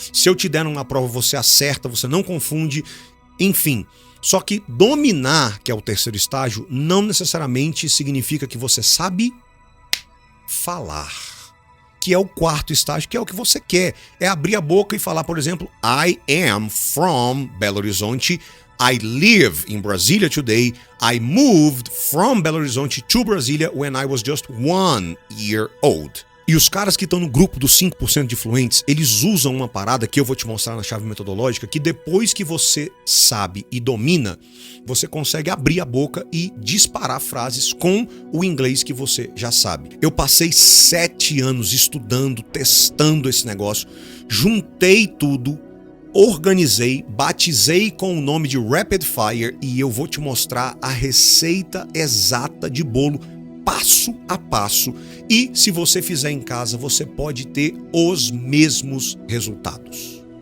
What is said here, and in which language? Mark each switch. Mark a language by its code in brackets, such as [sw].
[pt] Se eu te der numa prova, você acerta, você não confunde, enfim. Só que dominar, que é o 3º estágio, não necessariamente significa que você sabe falar. Que é o 4º estágio, que é o que você quer. É abrir a boca e falar, por exemplo, [en] I am from Belo Horizonte. I live in Brasilia today. I moved from Belo Horizonte to Brasília when I was just 1 year old. [pt] E os caras que estão no grupo dos 5% de fluentes, eles usam uma parada que eu vou te mostrar na chave metodológica, que depois que você sabe e domina, você consegue abrir a boca e disparar frases com o inglês que você já sabe. Eu passei 7 anos estudando, testando esse negócio, juntei tudo, organizei, batizei com o nome de Rapid Fire e eu vou te mostrar a receita exata de bolo, passo a passo, e se você fizer em casa, você pode ter os mesmos resultados.